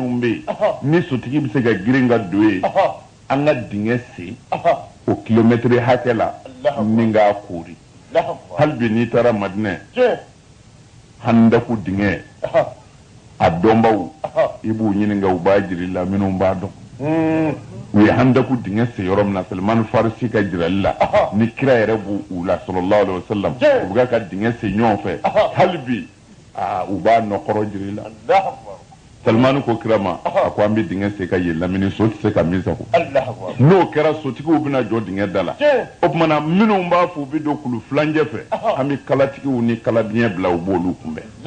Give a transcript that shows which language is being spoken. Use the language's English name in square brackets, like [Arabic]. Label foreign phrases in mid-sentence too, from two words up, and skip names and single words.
[Bambara] bɛ yen ni sotigi bɛ se ka girin ka don yen an ka dingɛ sen o kilomɛtiri hakɛ la ni k'a koori hali bi n'i taara Madinɛ handaku dingɛ a dɔnbaw i b'u ɲininka u b'a jira i la minnu b'a dɔn u ye handaku dingɛ sen yɔrɔ min na Salman Farisi ka jirali la ni kira yɛrɛ b'u la [Arabic] صلى الله عليه وسلم [Bambara] u bɛ ka dingɛ sen ɲɔgɔn fɛ hali bi u b'a nɔkɔrɔ jira i la Salman ko kira ma a ko an bɛ dingɛ sen ka yen lamini so tɛ se ka min sago n'o kɛra sotigiw bɛna jɔ dingɛ da la o tuma na minnu b'a fɔ u bɛ don kulu filancɛ fɛ an bɛ kalatigiw ni kalabiɲɛ bila u b'olu kunbɛn